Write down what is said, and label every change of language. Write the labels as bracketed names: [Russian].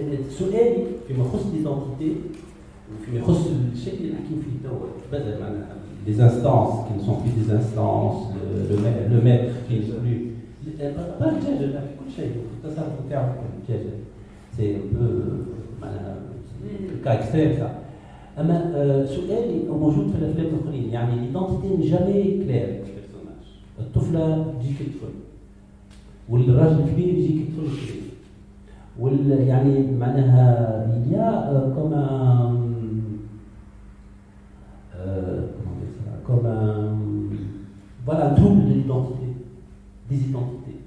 [Arabic] سؤالي فيما يخص [French] l'identité [Arabic] وفيما يخص الشيء اللي نحكي فيه توا بدل معناها [French] des instances qui ne sont plus des instances, le maître qui n'est plus. Pas le piège, là, [Arabic] كل شيء في التصرف بتاعه البيège. [French] C'est un peu le cas extrême ça. [Arabic] أما سؤالي موجود في الأفلام الآخرين يعني [French] l'identité n'est jamais claire [Arabic] في البرسوناج. الطفلة تجيك طفل والراجل الكبير يجيك طفل كبير يعني معناها [French] il y a comme un voilà, un trouble de l'identité, des identités.